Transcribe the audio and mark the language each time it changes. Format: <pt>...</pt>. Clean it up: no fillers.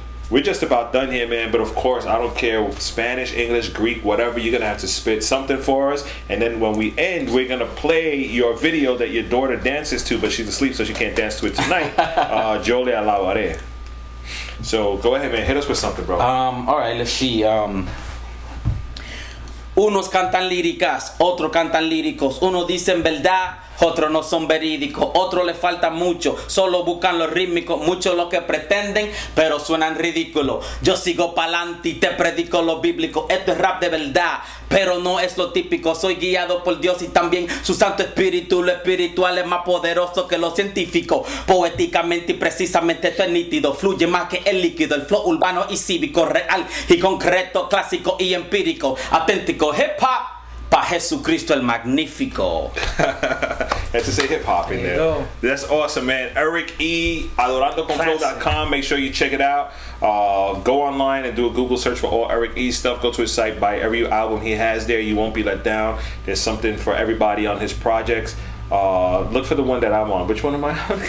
<en>We're just about done here, man, but of course, I don't care, Spanish, English, Greek, whatever, you're going to have to spit something for us, and then when we end, we're going to play your video that your daughter dances to, but she's asleep, so she can't dance to it tonight,</en> <es>Yo le alabaré.</es> <en>So, go ahead, man, hit us with something, bro. All right, let's see.</en> <es>Unos cantan líricas, otros cantan líricos, unos dicen verdad, otros no son verídicos, otros les falta mucho, solo buscan los rítmicos, muchos lo que pretenden, pero suenan ridículos. Yo sigo pa'lante y te predico lo bíblico, esto es rap de verdad, pero no es lo típico. Soy guiado por Dios y también su Santo Espíritu, lo espiritual es más poderoso que lo científico, poéticamente y precisamente esto es nítido, fluye más que el líquido, el flow urbano y cívico, real y concreto, clásico y empírico, auténtico hip hop. Pa' Jesucristo el Magnífico.</es> <en>That's to say hip hop in there. That's awesome, man. Eric E, adorandoconflow.com. Make sure you check it out. Go online and do a Google search for all Eric E stuff. Go to his site, buy every album he has there. You won't be let down. There's something for everybody on his projects. Look for the one that I'm on. Which one am I on?</en>